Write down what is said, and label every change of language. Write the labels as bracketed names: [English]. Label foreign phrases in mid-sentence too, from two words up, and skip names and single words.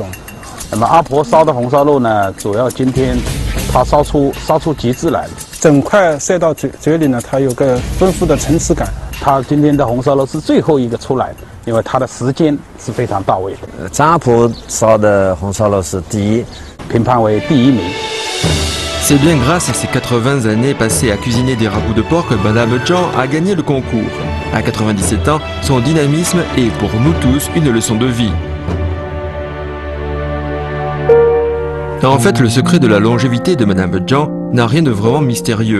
[Chinese] 那么阿婆烧的红烧肉呢，主要今天它烧出极致来了。整块塞到嘴里呢，它有个丰富的层次感， 他今天的红烧肉是最后一个出来的，因为他的时间是非常到位的。张阿婆烧的红烧肉是第一，评判为第1名。 [French] C'est bien grâce à ses 80 années passées à cuisiner des ragoûts de porc que Madame Jean a gagné le concours. À 97 ans, son dynamisme est pour nous tous une leçon de vie. En fait, le secret de la longévité de Madame Jean n'a rien de vraiment mystérieux.